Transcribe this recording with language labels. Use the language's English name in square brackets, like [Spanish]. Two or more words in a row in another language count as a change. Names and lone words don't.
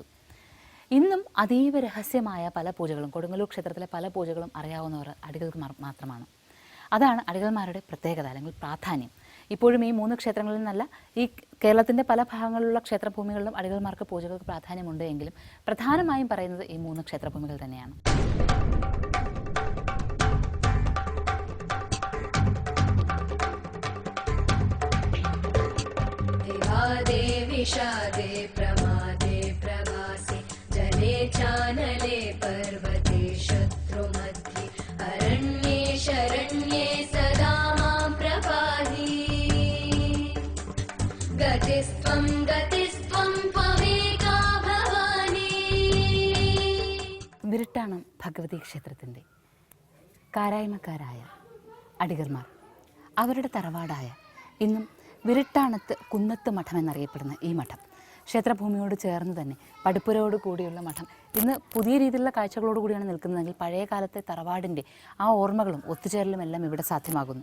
[Malayalam] ഇന്നും അതീവ രഹസ്യമായ പല പൂജകളും, കൊടുങ്ങല്ലൂർ ക്ഷേത്രത്തിലെ പല പൂജകളും അറിയാവുന്നവർ അടികൾക്ക് മാത്രമാണ്. അതാണ് അടികൾമാരുടെ പ്രത്യേകത അല്ലെങ്കിൽ പ്രാധാന്യം. ഇപ്പോഴും ഈ 3 ക്ഷേത്രങ്ങളിൽ നിന്നല്ല, ഈ കേരളത്തിൻ്റെ പല ഭാഗങ്ങളിലുള്ള ക്ഷേത്രഭൂമികളിലും അടികൾമാർക്ക് പൂജകൾക്ക് പ്രാധാന്യമുണ്ട് എങ്കിലും പ്രധാനമായും പറയുന്നത് ഈ 3 ക്ഷേത്രഭൂമികൾ തന്നെയാണ്. [Sanskrit] विषादे प्रमादे प्रवासे जले चानले पर्वते शत्रुमध्ये अरण्ये शरण्ये सदा मां प्रपाहि गतिस्त्वं त्वमेका भव [Malayalam] ഭഗവതി ക്ഷേത്രത്തിൻ്റെ കാരായ്മക്കാരായ അടികർമാർ അവരുടെ തറവാടായ ഇന്നും വിരുട്ടാണത്ത് കുന്നത്ത് മഠം എന്നറിയപ്പെടുന്ന ഈ മഠം ക്ഷേത്രഭൂമിയോട് ചേർന്ന് തന്നെ പടിപ്പുരയോട് കൂടിയുള്ള മഠം ഇന്ന് പുതിയ രീതിയിലുള്ള കാഴ്ചകളോട് കൂടിയാണ് നിൽക്കുന്നതെങ്കിൽ പഴയ കാലത്തെ തറവാടിൻ്റെ ആ ഓർമ്മകളും ഒത്തുചേരലും എല്ലാം ഇവിടെ സാധ്യമാകുന്നു.